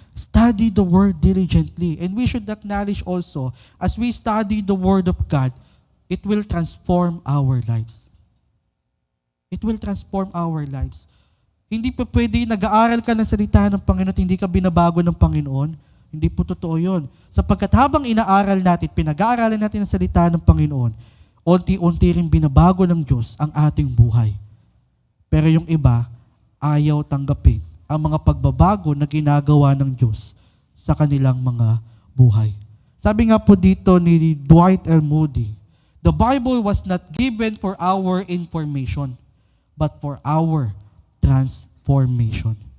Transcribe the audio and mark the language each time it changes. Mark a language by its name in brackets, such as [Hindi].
[English] Study the Word diligently. And we should acknowledge also, as we study the Word of God, it will transform our lives. It will transform our lives. [Filipino] Hindi pa pwede nag-aaral ka ng salita ng Panginoon at hindi ka binabago ng Panginoon. Hindi po totoo yun. Sapagkat habang inaaral natin, pinag-aaralan natin ang salita ng Panginoon, unti-unti rin binabago ng Diyos ang ating buhay. Pero yung iba, ayaw tanggapin ang mga pagbabago na ginagawa ng Diyos sa kanilang mga buhay. Sabi nga po dito ni Dwight L. [English] Moody, the Bible was not given for our information, but for our transformation.